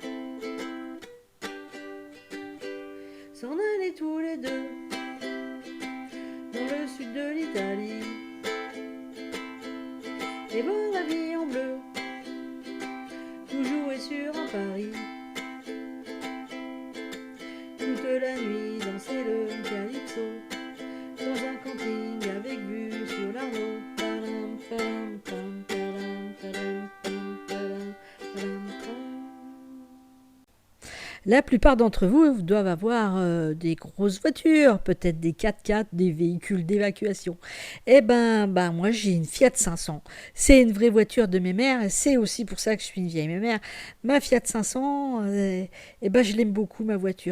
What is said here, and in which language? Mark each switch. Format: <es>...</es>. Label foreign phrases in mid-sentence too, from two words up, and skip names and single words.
<fr>S'en aller tous les deux, dans le sud de l'Italie, et voir la vie en bleu, toujours et sur un pari. Toute la nuit danser le calypso, dans un camping avec vue sur l'Arnaud. Palam, palam, pam, palam, palam, pam, palam, palam, pam. La plupart d'entre vous doivent avoir des grosses voitures, peut-être des 4x4, des véhicules d'évacuation. Moi j'ai une Fiat 500. C'est une vraie voiture de mes mères, et c'est aussi pour ça que je suis une vieille mémère. Ma Fiat 500, je l'aime beaucoup ma voiture.</fr>